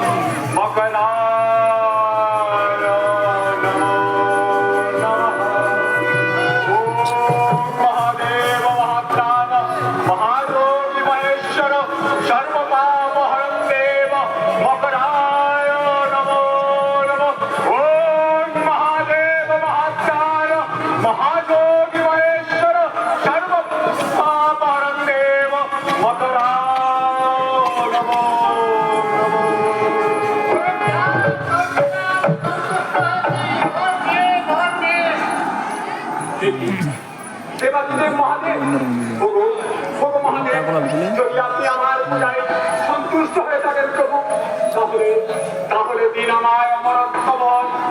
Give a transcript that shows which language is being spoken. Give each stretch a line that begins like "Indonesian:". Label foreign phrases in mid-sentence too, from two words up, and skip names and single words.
Sanskrit: मकराय नमो नमः ओम महादेव महात्राण महायोगी महेश्वर सर्व पाप हरं देव मकराय नमो नमः ओम महादेव महात्राण महायोगी महेश्वर सर्व पाप हरं देव मकराय नमो
Bangla: দেবাদিদেব মহাদেব ওগো ওগো মহাদেব যদি আপনি আমার পূজায় সন্তুষ্ট হয়ে থাকেন প্রভু তাহলে তাহলে দিন আমায় অমরত্ব বল